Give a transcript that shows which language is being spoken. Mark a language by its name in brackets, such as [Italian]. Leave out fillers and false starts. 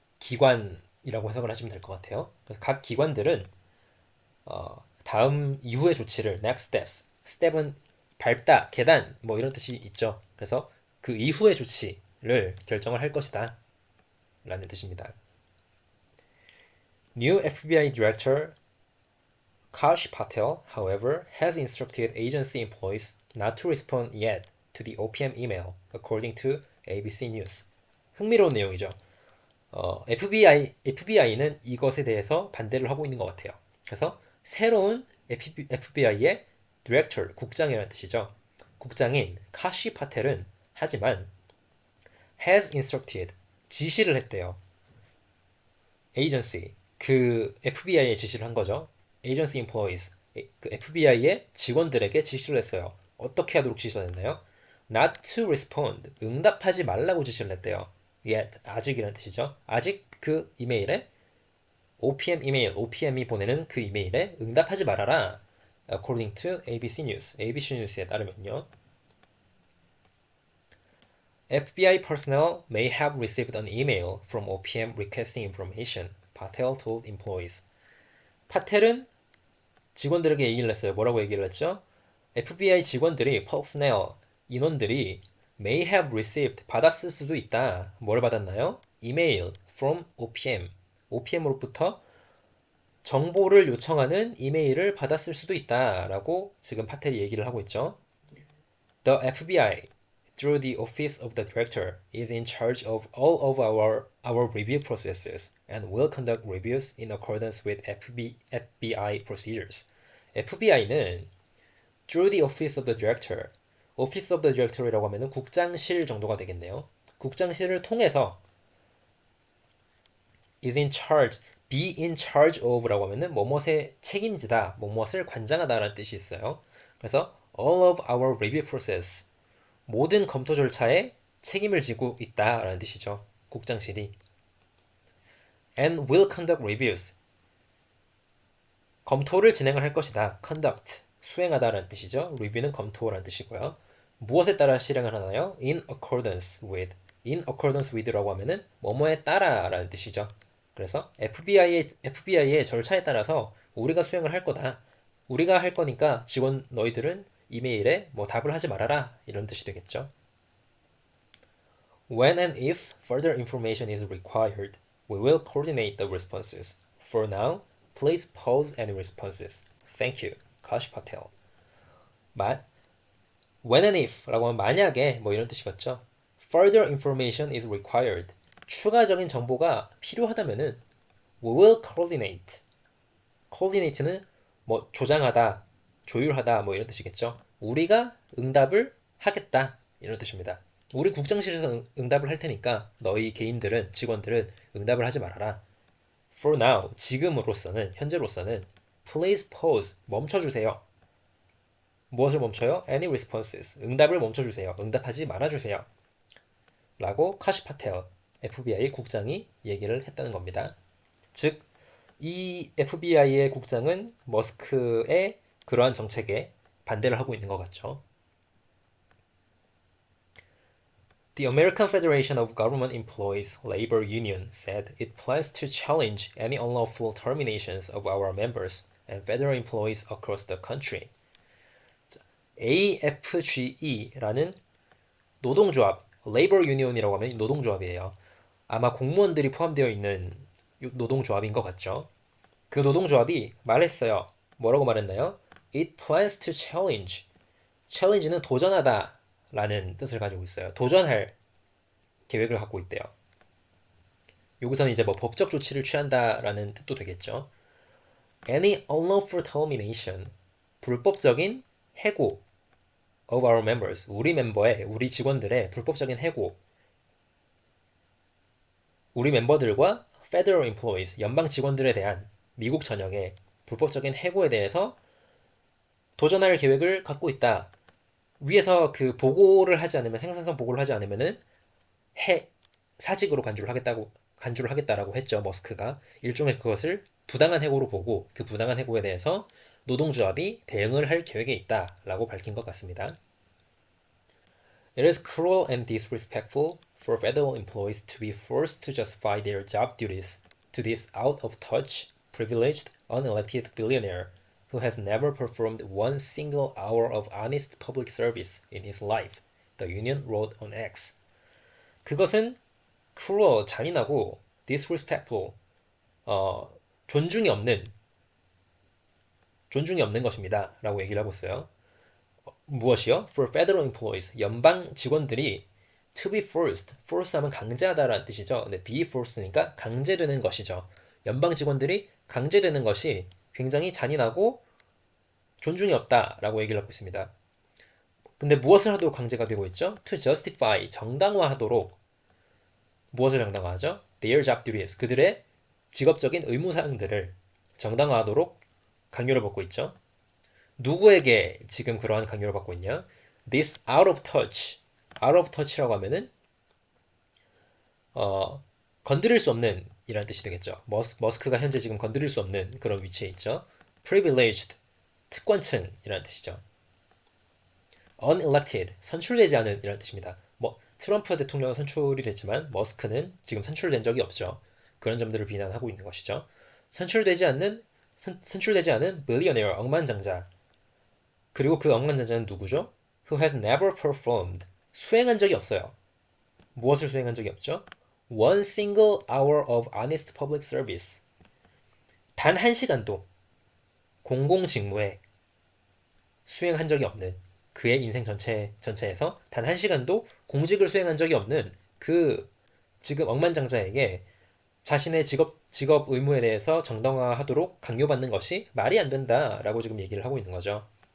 [Korean] 기관이라고 해석을 하시면 될 것 같아요. 그래서 각 기관들은 다음 이후의 조치를 [English] next steps, step [Korean] 은 밟다, 계단 뭐 이런 뜻이 있죠. 그래서 그 이후의 조치를 결정을 할 것이다 라는 뜻입니다. [English] New FBI Director Kash Patel, however, has instructed agency employees not to respond yet to the OPM email, according to ABC News. [Korean] 흥미로운 내용이죠. FBI는 이것에 대해서 반대를 하고 있는 것 같아요. 그래서 새로운 FBI의 디렉터, 국장이라는 뜻이죠. 국장인 카시 파텔은 하지만 [English] has instructed, [Korean] 지시를 했대요. agency, 그 FBI에 지시를 한 거죠. [English] agency employees, [Korean] 그 FBI의 직원들에게 지시를 했어요. 어떻게 하도록 지시를 했나요? [English] not to respond, [Korean] 응답하지 말라고 지시를 했대요. [English] yet, [Korean] 아직이라는 뜻이죠. 아직 그 이메일에 OPM이 보내는 그 이메일에 응답하지 말아라. [English] According to ABC News, [Korean] ABC 뉴스에 따르면요. [English] FBI personnel may have received an email from OPM requesting information, Patel told employees. [Korean] 파텔은 직원들에게 얘기를 했어요. 뭐라고 얘기를 했죠? FBI 직원들이, personnel, 인원들이 [English] may have received, [Korean] 받았을 수도 있다. 뭘 받았나요? [English] email from OPM, [Korean] OPM으로부터 정보를 요청하는 이메일을 받았을 수도 있다라고 지금 파텔이 얘기를 하고 있죠. [English] The FBI, through the Office of the Director, is in charge of all of our review processes and will conduct reviews in accordance with FBI procedures. FBI는 through the Office of the Director, Office of the Director이라고 하면은 [Korean] 국장실 정도가 되겠네요. 국장실을 통해서 [English] is in charge, be in charge of [Korean] 라고 하면은 뭐뭇의 책임지다, 뭐뭇을 관장하다라는 뜻이 있어요. 그래서 [English] all of our review process, [Korean] 모든 검토 절차에 책임을 지고 있다라는 뜻이죠. 국장실이. [English] and will conduct reviews, [Korean] 검토를 진행을 할 것이다. conduct, 수행하다라는 뜻이죠. review는 검토라는 뜻이고요. 무엇에 따라 실행을 하나요? [English] in accordance with [Korean] 라고 하면은 뭐뭐에 따라라는 뜻이죠. 그래서 FBI의 절차에 따라서 우리가 수행을 할 거다. 우리가 할 거니까 직원 너희들은 이메일에 뭐 답을 하지 말아라. 이런 뜻이 되겠죠. [English] When and if further information is required, we will coordinate the responses. For now, please pause any responses. Thank you. Kash Patel. [Korean] When and if라고 하면 만약에 뭐 이런 뜻이겠죠. [English] Further information is required. [Korean] 추가적인 정보가 필요하다면은 [English] we will coordinate. [Korean] coordinate는 뭐 조장하다, 조율하다 뭐 이런 뜻이겠죠. 우리가 응답을 하겠다 이런 뜻입니다. 우리 국장실에서 응답을 할 테니까 너희 개인들은 직원들은 응답을 하지 말아라. [English] For now, [Korean] 지금으로서는 현재로서는 [English] please pause [Korean] 멈춰주세요. 무엇을 멈춰요? [English] Any responses. [Korean] 응답을 멈춰주세요. 응답하지 말아주세요. 라고 카시 파텔 FBI 국장이 얘기를 했다는 겁니다. 즉, 이 FBI의 국장은 머스크의 그러한 정책에 반대를 하고 있는 것 같죠. [English] The American Federation of Government Employees Labor Union said it plans to challenge any unlawful terminations of our members and federal employees across the country. [Korean] AFGE라는 노동조합, Labor Union이라고 하면 노동조합이에요. 아마 공무원들이 포함되어 있는 노동조합인 것 같죠. 그 노동조합이 말했어요. 뭐라고 말했나요? [English] It plans to challenge. [Korean] challenge는 도전하다 라는 뜻을 가지고 있어요. 도전할 계획을 갖고 있대요. 여기서는 이제 뭐 법적 조치를 취한다라는 뜻도 되겠죠. [English] Any unlawful termination. [Korean] 불법적인 해고 [English] of our members. [Korean] 우리 직원들의 불법적인 해고. 우리 멤버들과 [English] federal employees, [Korean] 연방 직원들에 대한 미국 전역의 불법적인 해고에 대해서 도전할 계획을 갖고 있다. 위에서 그 보고를 하지 않으면, 생산성 보고를 하지 않으면은 사직으로 간주를 하겠다라고 했죠. 머스크가 일종의 그것을 부당한 해고로 보고 그 부당한 해고에 대해서 노동조합이 대응을 할 계획에 있다라고 밝힌 것 같습니다. [English] It is cruel and disrespectful for federal employees to be forced to justify their job duties to this out-of-touch, privileged, unelected billionaire who has never performed one single hour of honest public service in his life, the union wrote on X. [Korean] 그것은 cruel, 잔인하고 disrespectful, 존중이 없는 것입니다. 라고 얘기를 하고 있어요. 무엇이요? [English] For federal employees, [Korean] 연방 직원들이 [English] to be forced, [Korean] force 하면 강제하다라는 뜻이죠. 근데 [English] be forced [Korean] 니까 강제되는 것이죠. 연방 직원들이 강제되는 것이 굉장히 잔인하고 존중이 없다라고 얘기를 하고 있습니다. 근데 무엇을 하도록 강제가 되고 있죠? [English] To justify, [Korean] 정당화하도록. 무엇을 정당화하죠? [English] Their job duties, [Korean] 그들의 직업적인 의무사항들을 정당화하도록 강요를 받고 있죠. 누구에게 지금 그러한 강요를 받고 있냐? [English] This out of touch. out of touch [Korean] 라고 하면은 건드릴 수 없는 이라는 뜻이 되겠죠. 머스크가 현재 지금 건드릴 수 없는 그런 위치에 있죠. Privileged, 특권층이라는 뜻이죠. Unelected, 선출되지 않은 이라는 뜻입니다. 뭐 트럼프 대통령은 선출이 됐지만 머스크는 지금 선출된 적이 없죠. 그런 점들을 비난하고 있는 것이죠. 선출되지 않은 billionaire, 억만장자. 그리고 그 억만장자는 누구죠? [English] Who has never performed, [Korean] 수행한 적이 없어요. 무엇을 수행한 적이 없죠? [English] One single hour of honest public service. [Korean] 단 한 시간도 공공직무에 수행한 적이 없는, 그의 인생 전체에서 단 한 시간도 공직을 수행한 적이 없는 그 지금 억만장자에게 자신의 직업 의무에 대해서 정당화하도록 강요받는 것이 말이 안 된다라고 지금 얘기를 하고 있는 거죠.